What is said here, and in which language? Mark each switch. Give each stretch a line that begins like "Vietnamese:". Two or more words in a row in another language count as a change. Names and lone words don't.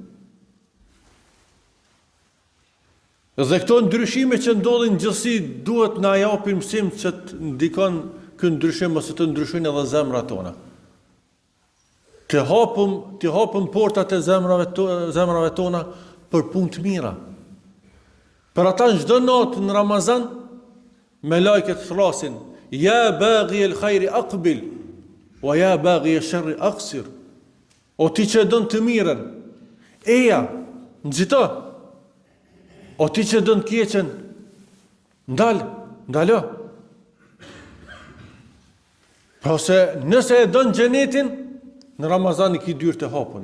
Albanian: Dhe këto ndryshime që ndodhin gjithsesi duhet na japin mësim që të ndikon ky ndryshim ose të ndryshojnë edhe zemrat tona. Të hapëm portat e zemrave tona për punë të mira. Për ata në çdo natë në Ramazan, me lajket thrasin:
Arabic: "يا باغي الخير أقبل ويا باغي الشر أقصر."
Albanian: O ti që don të mirën, eja, nxito. O ti që don të keqen, ndalo. Pra se nëse e don xhenetin, në Ramazan i ki dyert të hapuna.